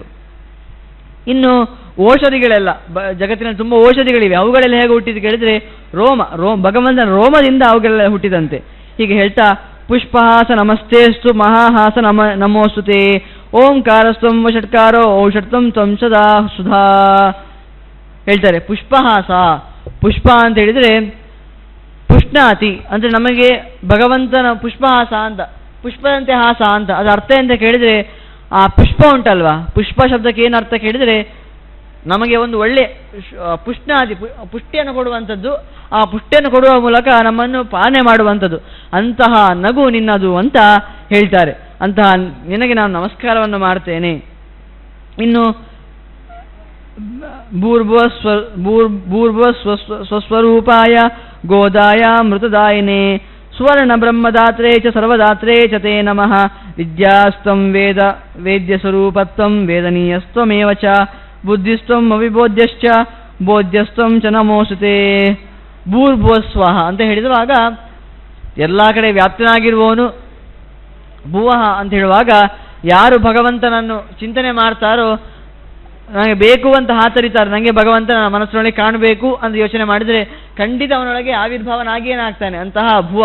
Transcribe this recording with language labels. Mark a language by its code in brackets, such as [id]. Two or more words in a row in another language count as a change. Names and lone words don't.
[kn] ಇನ್ನು ಔಷಧಿಗಳೆಲ್ಲ ಜಗತ್ತಿನಲ್ಲಿ ತುಂಬ ಔಷಧಿಗಳಿವೆ, ಅವುಗಳೆಲ್ಲ ಹೇಗೆ ಹುಟ್ಟಿದ್ದು ಕೇಳಿದರೆ ಭಗವಂತನ ರೋಮದಿಂದ ಅವುಗಳೆಲ್ಲ ಹುಟ್ಟಿದಂತೆ. ಹೀಗೆ ಹೇಳ್ತಾ [sa] ಪುಷ್ಪಹಾಸ ನಮಸ್ತೇಸ್ತು ಮಹಾಹಾಸ ನಮೋಸ್ತುತೆ ಓಂಕಾರಸ್ತ್ವಂ ವಷಟ್ಕಾರೋ ಔಷಧಂ ತ್ವಂ ಸದಾ ಸುಧಾ ಹೇಳ್ತಾರೆ. [kn] ಪುಷ್ಪಹಾಸ, ಪುಷ್ಪ ಅಂತ ಹೇಳಿದರೆ ಪುಷ್ಣಾತಿ ಅಂದರೆ ನಮಗೆ ಭಗವಂತನ ಪುಷ್ಪಹಾಸ ಅಂತ, ಪುಷ್ಪದಂತೆ ಹಾಸ ಅಂತ. ಅದರ ಅರ್ಥ ಅಂತ ಕೇಳಿದರೆ ಆ ಪುಷ್ಪ ಉಂಟಲ್ವಾ, ಪುಷ್ಪ ಶಬ್ದಕ್ಕೆ ಏನು ಅರ್ಥ ಕೇಳಿದರೆ ನಮಗೆ ಒಂದು ಒಳ್ಳೆ ಪುಷ್ಣಾದಿ ಪುಷ್ಟಿಯನ್ನು ಕೊಡುವಂಥದ್ದು, ಆ ಪುಷ್ಟಿಯನ್ನು ಕೊಡುವ ಮೂಲಕ ನಮ್ಮನ್ನು ಪಾಲನೆ ಮಾಡುವಂಥದ್ದು. ಅಂತಹ ನಗು ನಿನ್ನದು ಅಂತ ಹೇಳ್ತಾರೆ. ಅಂತಹ ನಿನಗೆ ನಾನು ನಮಸ್ಕಾರವನ್ನು ಮಾಡ್ತೇನೆ. [sa] ಇನ್ನು ಭೂರ್ಭುವ ಸ್ವಸ್ವರೂಪಾಯ ಗೋದಾಯ ಮೃತದಾಯಿನೇ ಸುವರ್ಣ ಬ್ರಹ್ಮದಾತ್ರೇ ಚ ಸರ್ವದಾತ್ರೇ ಚ ತೇ ನಮಃ ವಿದ್ಯಾಸ್ತ್ವಂ ವೇದ್ಯಸ್ವರೂಪತ್ವಂ ವೇದನೀಯಸ್ತ್ವಮೇವ ಚ ಬುದ್ಧಿಸ್ತ್ವಂ ಅವಿಬೋಧ್ಯಶ್ಚ ಬೋಧ್ಯಸ್ತ್ವಂ ಚ ನಮೋಸುತೆ. [kn] ಭೂರ್ಭುವಸ್ವಃ ಅಂತ ಹೇಳಿರುವಾಗ ಎಲ್ಲ ಕಡೆ ವ್ಯಾಪ್ತನಾಗಿರುವವನು. ಭುವಃ ಅಂತ ಹೇಳುವಾಗ ಯಾರು ಭಗವಂತನನ್ನು ಚಿಂತನೆ ಮಾಡ್ತಾರೋ, ನನಗೆ ಬೇಕು ಅಂತ ಹಾತರಿತಾರೆ, ನನಗೆ ಭಗವಂತನ ಮನಸ್ಸಿನೊಳಗೆ ಕಾಣಬೇಕು ಅಂತ ಯೋಚನೆ ಮಾಡಿದರೆ ಖಂಡಿತ ಅವನೊಳಗೆ ಆವಿರ್ಭಾವನಾಗಿ ಏನಾಗ್ತಾನೆ, ಅಂತಹ ಭುವ.